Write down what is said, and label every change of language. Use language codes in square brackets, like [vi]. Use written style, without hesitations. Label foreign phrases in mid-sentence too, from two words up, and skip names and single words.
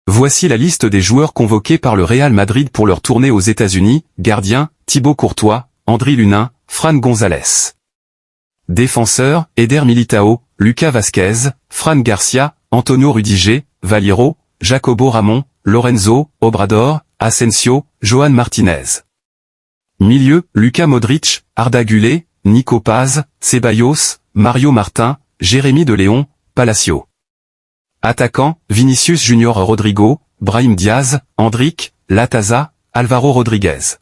[fr] Voici la liste des joueurs convoqués par le Real Madrid pour leur tournée aux États-Unis. Gardien, Thibaut Courtois, Andriy Lunin, Fran González. Défenseurs, Eder Militao, Lucas Vázquez, Fran Garcia, Antonio Rudiger, Valiero, Jacobo Ramón, Lorenzo, Obrador, Asensio, Joan Martinez. Milieu, Luka Modric, Arda Güler, Nico Paz, Ceballos, Mario Martin, Jérémy de Léon, Palacio. Attaquant, Vinicius Junior Rodrigo, Brahim Diaz, Endrick, Lataza, Alvaro Rodriguez.